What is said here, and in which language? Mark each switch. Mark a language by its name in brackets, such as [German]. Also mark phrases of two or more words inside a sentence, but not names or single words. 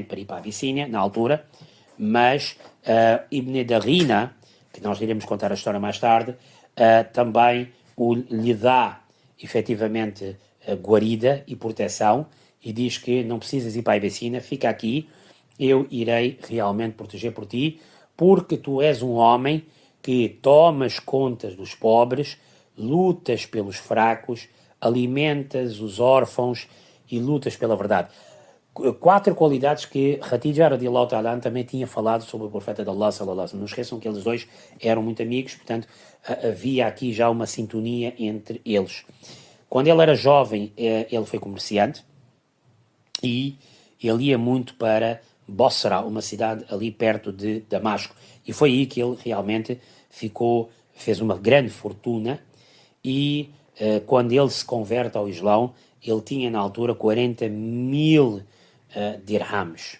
[Portuguese] para ir para a Abissínia, na altura, mas Ibn Darina, que nós iremos contar a história mais tarde, também lhe dá, efetivamente, guarida e proteção, e diz que não precisas ir para a Abissínia, fica aqui, eu irei realmente proteger por ti, porque tu és um homem que tomas contas dos pobres, lutas pelos fracos, alimentas os órfãos e lutas pela verdade. 4 qualidades que Khadija [Arabic] رضي الله تعالى [Portuguese] também tinha falado sobre o profeta de Allah [Arabic] صلى الله عليه وسلم. [Portuguese] Não esqueçam que eles dois eram muito amigos, portanto havia aqui já uma sintonia entre eles. Quando ele era jovem, ele foi comerciante e ele ia muito para Bosra, uma cidade ali perto de Damasco. E foi aí que ele realmente fez uma grande fortuna e quando ele se converte ao Islão, ele tinha na altura 40.000 dirhams.